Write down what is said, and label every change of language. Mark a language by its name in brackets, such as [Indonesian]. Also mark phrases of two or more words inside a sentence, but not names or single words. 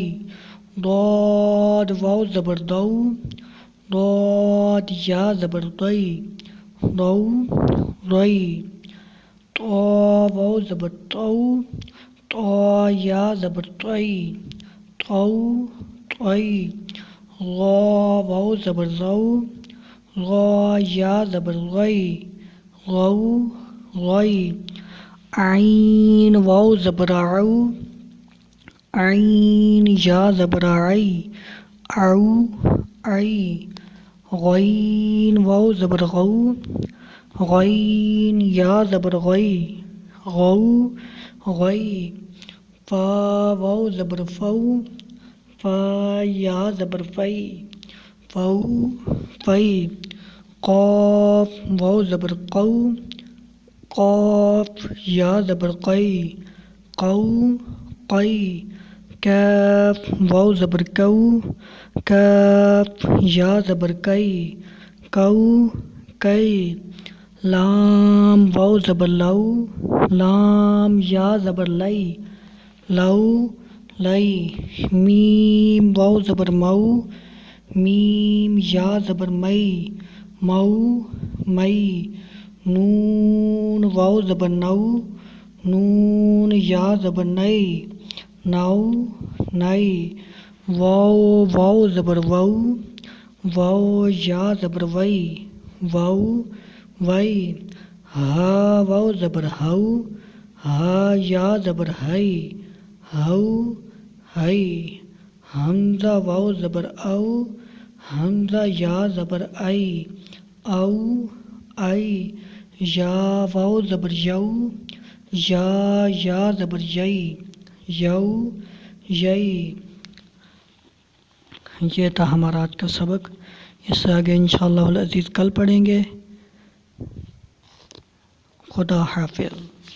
[Urdu] ضاد واو زبر دو، ضاد یا زبر دئی، دو دئی۔ طا واو زبر تو، طا یا زبر طئی، طو طئی۔ غا واو زبر غو، غا یا زبر غئی، غو غئی۔ عین واو زبر عو، عین یا زبر عئی، عو عئی۔ غین واو زبر غو، غین یا زبر غئی، غو غئی۔ فا واو زبر فو، فا یا زبر فئی، فو فئی۔ قاف واو زبر قو، قاف یا زبر قئی، قو قئی۔ کاف واو زبر کو، کاف یا زبر کئی، کو کئی۔ لام واو زبر لو، لام یا زبر لئی، لو لئی۔ میم واو زبر مو، میم یا زبر مئی، مو مئی۔ نون واو زبر نو، نون یا زبر نئی، نو نئی، واو زبر وو، واو یا زبر وئی، وو وئی، ہا واو زبر ہو، ہا یا زبر ہئی، ہو ہئی، حمزہ واو زبر او، حمزہ یا زبر ائی، او ائی، یا واو زبر یو، یا زبر یئی، یو یئی۔ یہ تھا ہمارا آج کا سبق، اس سے آگے [Arabic] انشاءاللہ العزیز [Urdu] کل پڑھیں گے۔ خدا حافظ۔